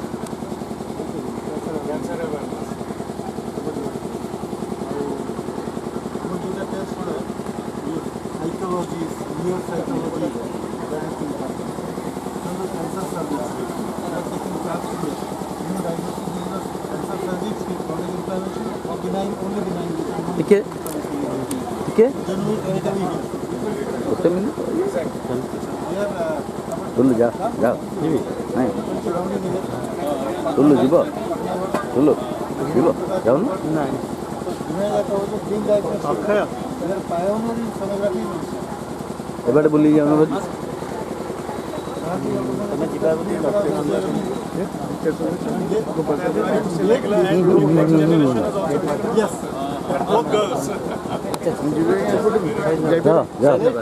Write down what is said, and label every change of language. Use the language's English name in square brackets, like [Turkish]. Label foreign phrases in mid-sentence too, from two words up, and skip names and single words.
[Hindi] ठीक है [Odia] ଗୋଟେ ମିନିଟ୍ ଟୁଲୁ ଯା ଯାଅ ଯିବି ନାଇଁ ଟୁଲୁ ଯିବ ଟୁଲୁ ଯିବ ଯାଉନ ନାଇଁ ଏବାଟେ ବୁଲି ଯାଉନ ବୋଲି ତମେ ଯିବା [English] both girls [Odia] ଯାଅ ଯାଅ